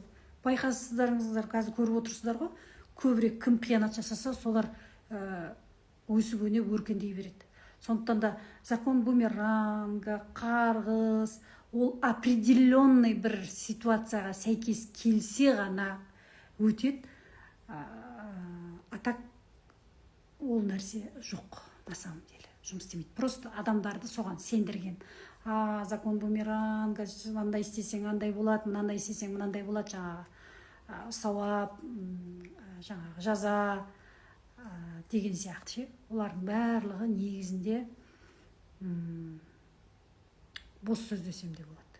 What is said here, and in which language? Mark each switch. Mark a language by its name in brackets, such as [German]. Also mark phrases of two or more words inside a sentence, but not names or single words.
[Kazakh] Байқасыздарыңыздар, қазір көріп отырсыздар ғой, көбірек кім қиянат жасаса, солар өсіп өніп өркендей береді. Сондықтан да [Russian] закон бумеранга, [Kazakh] қарғыс, ол определенный бір ситуацияға сәйкес келсе ғана өтеді. А так ол нәрсе жоқ, [Russian] на самом деле, [Kazakh] жұмыс істемейді. Просто адамдарды соған сендірген. [Russian] Закон бумеранга, [Kazakh] андай істесең андай болады, мынандай істесең мынандай болады, жаңағы сауап, жаңағы жаза деген сияқты. Олардың барлығы негізінде бос сөз десем де болады.